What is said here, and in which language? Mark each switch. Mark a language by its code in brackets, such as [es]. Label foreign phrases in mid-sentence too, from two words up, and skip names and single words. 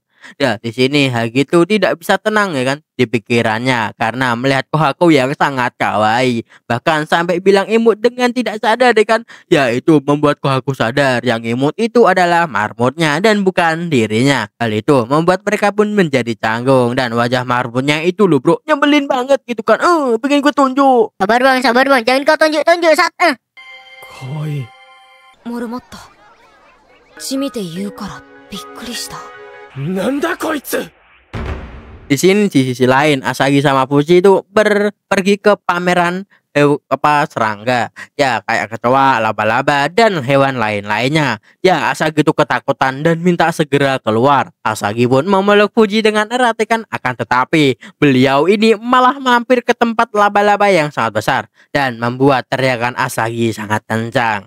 [id] Ya, di sini Hagi tuh tidak bisa tenang ya kan di pikirannya karena melihat Kohaku yang sangat kawaii, bahkan sampai bilang imut dengan tidak sadar ya kan. Ya, itu membuat Kohaku sadar yang imut itu adalah marmutnya dan bukan dirinya. Hal itu membuat mereka pun menjadi canggung, dan wajah marmutnya itu loh bro, nyebelin banget gitu kan. Bikin gue tunjuk. Sabar bang, jangan kau tunjuk saat. [ja] かわいいモルモット血見て言うからびっくりした。なんだこいつ [id] Di sini di sisi lain Asagi sama Fuji itu pergi ke pameran serangga. Ya, kayak kecoa, laba-laba, dan hewan lain-lainnya. Ya, Asagi itu ketakutan dan minta segera keluar. Asagi pun memeluk Fuji dengan erat kan, akan tetapi beliau ini malah mampir ke tempat laba-laba yang sangat besar dan membuat teriakan Asagi sangat kencang.